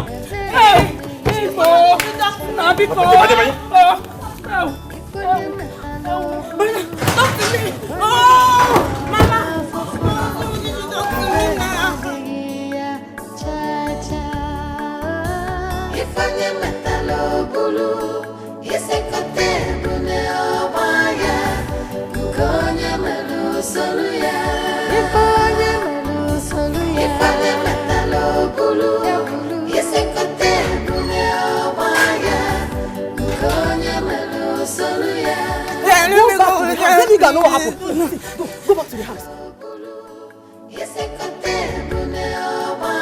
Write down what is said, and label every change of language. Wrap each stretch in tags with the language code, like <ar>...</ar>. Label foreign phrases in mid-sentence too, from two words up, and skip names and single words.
<en>Hey, Biko. Talk to me. Oh, Mama.</en> <ig>Ifeanyi metalo bulu, isekote bune obaya, ukonye melu soluya. Ifeanyi metalo bulu, isekote bune obaya, ukonye melu soluya.</ig> <en>Let me go know what happened. Go back to the house.</en> <ig>Isekote bune obaya.</ig>